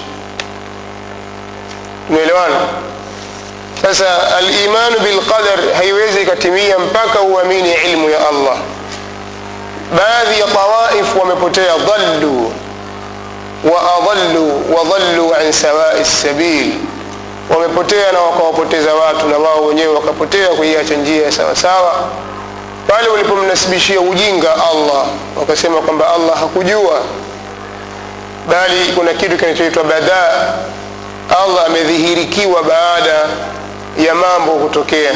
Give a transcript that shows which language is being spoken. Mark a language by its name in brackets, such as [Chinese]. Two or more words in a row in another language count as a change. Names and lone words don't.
[Swahili] Tumeelewana? Sasa [Arabic] al-iman bil qadar [Swahili] haiwezi katimia mpaka uamini ilmu ya Allah. Baadhi ya tawaif wamepotea, [Arabic] dhallu wa adallu wa dhallu an sawa'i as-sabil, [Swahili] wamepotea na wakawapoteza watu, na wao wenyewe wakapotea kuiacha njia ya sawa sawa. Pale walipomnasibishia ujinga Allah, wakasema kwamba Allah hakujua, bali kuna kitu kinachoitwa badaa. Allah amedhihirikiwa baada ya mambo kutokea.